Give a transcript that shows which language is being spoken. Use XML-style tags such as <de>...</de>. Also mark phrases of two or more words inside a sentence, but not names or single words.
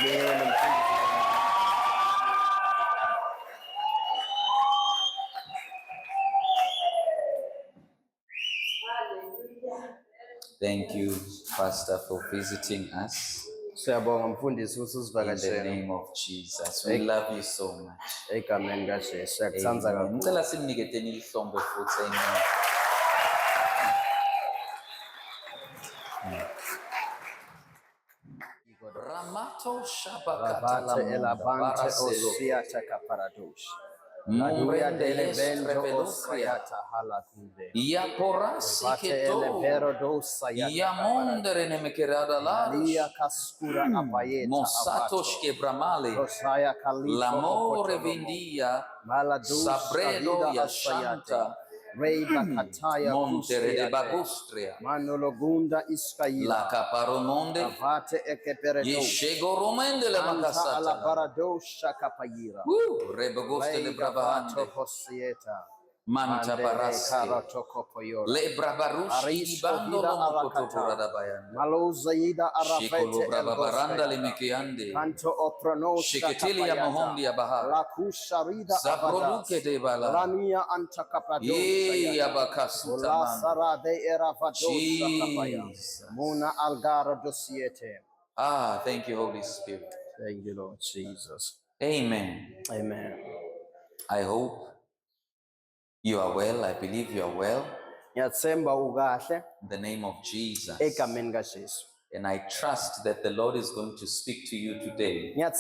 <en>Thank you, Pastor, for visiting us. In the name of Jesus. We love you so much. Amen.</en> <zu>Ngicela simniketeni ihlombe futhi.</zu> <en>Amen. Ramato Shabakata Mumbrende Yaporasi Keto Yamondere Nemekerada Mosatos Kebramale L'amore Vindia Sabredo Yashanta Montere de Bagustria Manologunda Iskaila La Caparomonde Avate Ekepere Yeshego Romende le Santa alla Macasata Baradosha Capayira Rebagoste le Bravahande Hosieta Manta Paraske Le Brabarushi Bandolo Mokotora da Bayanda Malozaida Shekolo Arafete Brababaranda le Mekiande Canto Opronosha Sheketilia Mohondia Baha La Kusharida Zabroduke de Bala Rania Antakapadosha Ye Abakasuta La Sara de Eravadosha Jesus. Muna Algara Dosiete. Thank you, Holy Spirit. Thank you, Lord Jesus. Amen. Amen. I hope you are well. I believe you are well. In the name of Jesus. And I trust that the Lord is going to speak to you today.</en>